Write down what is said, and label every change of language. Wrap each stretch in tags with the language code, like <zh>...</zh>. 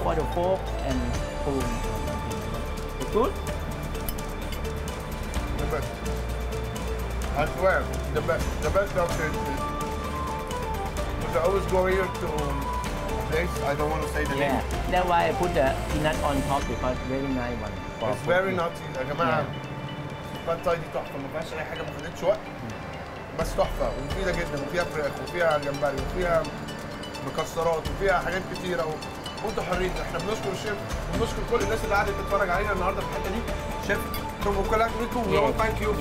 <en>for the fork and spoon. It's good. The best. I swear, the best outfit is. Because I always go here to a place, I don't want to say the Yeah, name. that's why I put the peanut on top because very nice one. for It's very cooking.</en> <ar>nutty يا جماعة. الباد تاي دي تحفة، ما فيهاش أي حاجة، ما خدتش وقت. بس تحفة ومفيدة جدا، وفيها فراخ وفيها جمبري وفيها مكسرات وفيها حاجات كتيرة وانتوا حرين. احنا بنشكر الشيف وبنشكر كل الناس اللي قعدت تتفرج علينا النهارده في الحتة دي.</ar> <en>شيف from أكلات ميكو, we all thank you for</en>